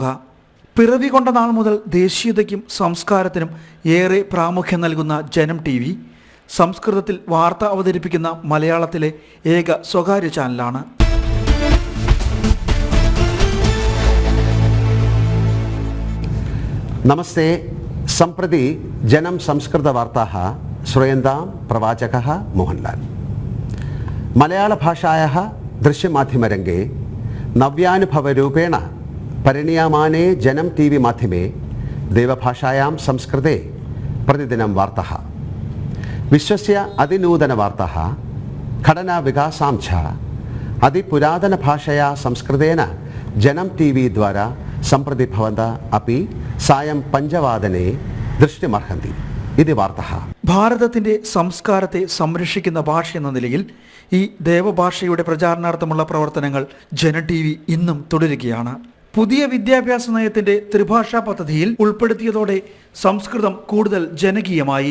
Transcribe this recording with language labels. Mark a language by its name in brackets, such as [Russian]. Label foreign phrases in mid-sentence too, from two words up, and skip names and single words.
[Malayalam] പിറവി കൊണ്ട നാൾ മുതൽ ദേശീയതയ്ക്കും സംസ്കാരത്തിനും ഏറെ പ്രാമുഖ്യം നൽകുന്ന ജനം TV സംസ്കൃതത്തിൽ വാർത്ത അവതരിപ്പിക്കുന്ന മലയാളത്തിലെ ഏക സ്വകാര്യ ചാനലാണ്. നമസ്തേ. [Sanskrit] सम्प्रति जनं संस्कृतवार्ताः श्रूयन्तां प्रवाचकः मोहनलाल. मलयाळभाषायाः दृश्यमाध्यमरङ्गे नव्यानुभवरूपेण परिणीयमाने जनं TV माध्यमे देवभाषायां संस्कृते प्रतिदिनं वार्ताः, विश्वस्य अतिनूतनवार्ताः, घटनाविकासां च अतिपुरातनभाषया संस्कृतेन जनं TV द्वारा सम्प्रति भवन्तः अपि सायं 5 ദൃഷ്ടിമർഹന്തി. [Malayalam] ഇത് വാർത്ത. ഭാരതത്തിന്റെ സംസ്കാരത്തെ സംരക്ഷിക്കുന്ന ഭാഷ എന്ന നിലയിൽ ഈ ദേവഭാഷയുടെ പ്രചാരണാർത്ഥമുള്ള പ്രവർത്തനങ്ങൾ ജനം TV ഇന്നും തുടരുകയാണ്. പുതിയ വിദ്യാഭ്യാസ നയത്തിന്റെ ത്രിഭാഷാ പദ്ധതിയിൽ ഉൾപ്പെടുത്തിയതോടെ സംസ്കൃതം കൂടുതൽ ജനകീയമായി.